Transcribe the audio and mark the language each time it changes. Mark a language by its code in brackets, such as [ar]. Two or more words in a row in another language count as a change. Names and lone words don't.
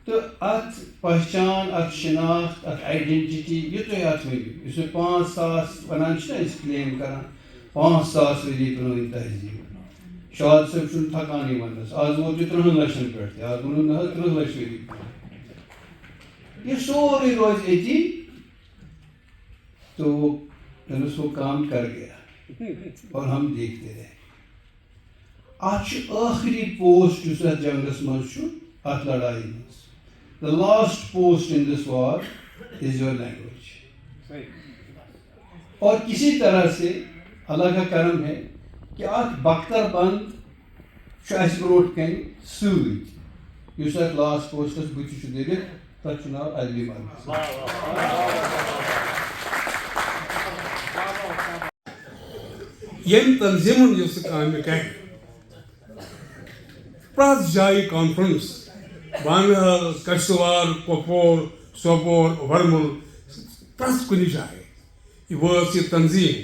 [ks] تہٕ اَتھ پہچان اَتھ شناخت اَتھ آیڈینٹٹی یہِ تُہۍ اَتھ ؤنِو یُس یہِ 5,000 وَنان چھِنہ أسۍ کٕلیم کران 5,000 ؤری پرٛٲنۍ تہذیٖب. شاد صٲب چھُنہٕ تھکانٕے وَننَس. آز ووت یہِ 30 لَچھَن پٮ۪ٹھ تہِ. آز ووٚنُن نہ حظ 30 لَچھ ؤری. یہ سورُے روزِ أتی [ur] تو وہ کام کر گیا اور ہم دیکھتے رہے. [ks] اتھ چھُ ٲخری پوسٹ یُس اتھ جنگس منٛز چھُ اتھ لڑایہِ منٛز. [en] The last post in this war is your language. [ur] اور کسی طرح سے اللہ کا کرم ہے کہ [ks] اتھ بختر بند چھُ اَسہِ برونٛٹھ کَنہِ سۭتۍ یُس اتھ [en] last posts [ks] بٕتھِ چھُ دٔرِتھ تتھ چھُ ناو ادبی مرکز. یم تنظیمن یُس کامہِ کرِ پرٛٮ۪تھ جایہِ کانفرنس بانحال کشتوار کۄپوور سوپور ورمُل پرٛٮ۪تھ کُنہِ جایہِ یہِ وٲژ یہِ تنظیٖم.